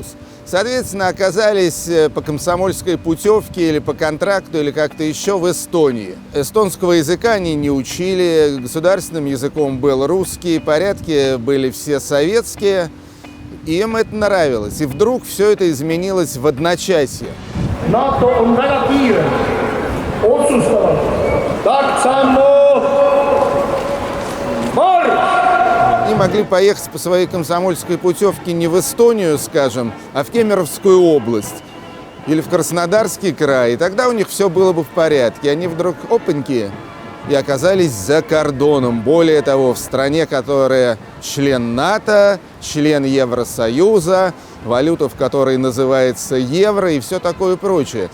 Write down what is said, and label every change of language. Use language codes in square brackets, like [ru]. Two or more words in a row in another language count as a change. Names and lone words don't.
[ru] Соответственно, оказались по комсомольской путевке или по контракту, или как-то еще в Эстонии. Эстонского языка они не учили, государственным языком был русский, порядки были все советские. И им это нравилось. И вдруг все это изменилось в одночасье. [et] НАТО on väga kiire, otsustavalt, tak sammu marš! [ru] Они могли поехать по своей комсомольской путевке не в Эстонию, скажем, а в Кемеровскую область или в Краснодарский край. И тогда у них все было бы в порядке. Они вдруг, опаньки, и оказались за кордоном. Более того, в стране, которая член НАТО, член Евросоюза, валюта в которой называется евро и все такое прочее.